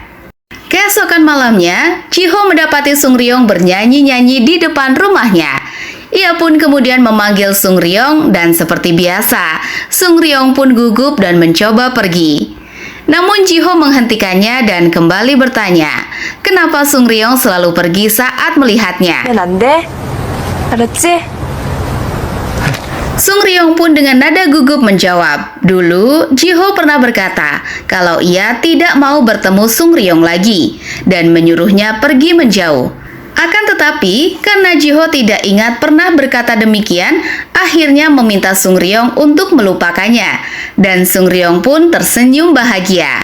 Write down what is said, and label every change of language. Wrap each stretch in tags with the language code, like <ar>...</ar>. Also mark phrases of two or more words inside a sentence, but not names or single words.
<id>Keesokan malamnya, Ji-ho mendapati Sung Ryong bernyanyi-nyanyi di depan rumahnya. Ia pun kemudian memanggil Sung Ryong dan seperti biasa, Sung Ryong pun gugup dan mencoba pergi. Namun Ji-ho menghentikannya dan kembali bertanya, kenapa Sung Ryong selalu pergi saat melihatnya.</id> <ko>안 돼? 알았지?</ko> <id>Sung Ryong pun dengan nada gugup menjawab, dulu Ji-ho pernah berkata kalau ia tidak mau bertemu Sung Ryong lagi dan menyuruhnya pergi menjauh. Akan tetapi, karena Ji-ho tidak ingat pernah berkata demikian, akhirnya meminta Sung Ryong untuk melupakannya, dan Sung Ryong pun tersenyum bahagia.</id>